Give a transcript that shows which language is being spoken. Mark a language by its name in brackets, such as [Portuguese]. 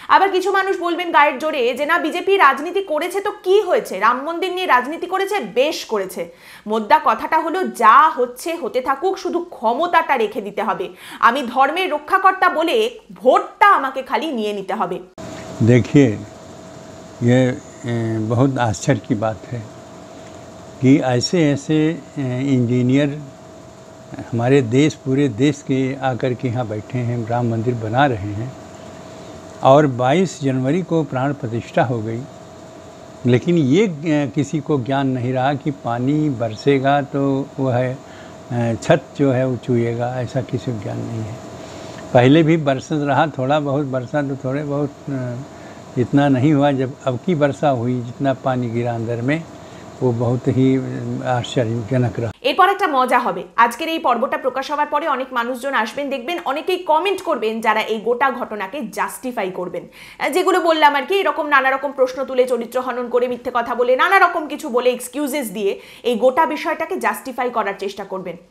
[Bangla] আবার কিছু মানুষ বলবেন গায়ের জোরে যে না, বিজেপি রাজনীতি করেছে তো কি হয়েছে, রাম মন্দির নিয়ে রাজনীতি করেছে, বেশ করেছে। মোদ্দা কথাটা হলো যা হচ্ছে হতে থাকুক, শুধু ক্ষমতাটা রেখে দিতে হবে। আমি ধর্মের রক্ষাকর্তা বলে ভোটটা আমাকে খালি নিয়ে নিতে হবে। [Hindi] देखिए, ये बहुत आश्चर्य की बात है कि ऐसे ऐसे इंजीनियर हमारे देश, पूरे देश के आकर के यहाँ बैठे हैं, राम मंदिर बना रहे हैं और 22 जनवरी को प्राण प्रतिष्ठा हो गई, लेकिन ये किसी को ज्ञान नहीं रहा कि पानी बरसेगा तो वह छत जो है वो चूएगा, ऐसा किसी को ज्ञान नहीं है। पहले भी बरसत रहा, थोड़ा बहुत बरसा तो थोड़े बहुत, इतना नहीं हुआ। जब अब की वर्षा हुई, जितना पानी गिरा अंदर में, वो बहुत ही आश्चर्यजनक रहा। [Bangla] এরপর একটা মজা হবে, আজকের এই পর্বটা প্রকাশ হওয়ার পরে অনেক মানুষজন আসবেন, দেখবেন অনেকেই কমেন্ট করবেন যারা এই গোটা ঘটনাকে জাস্টিফাই করবেন, যেগুলো বললাম আর কি, এরকম নানা রকম প্রশ্ন তুলে, চরিত্র হনন করে, মিথ্যে কথা বলে, নানা রকম কিছু বলে, এক্সকিউজেস দিয়ে এই গোটা বিষয়টাকে জাস্টিফাই করার চেষ্টা করবেন।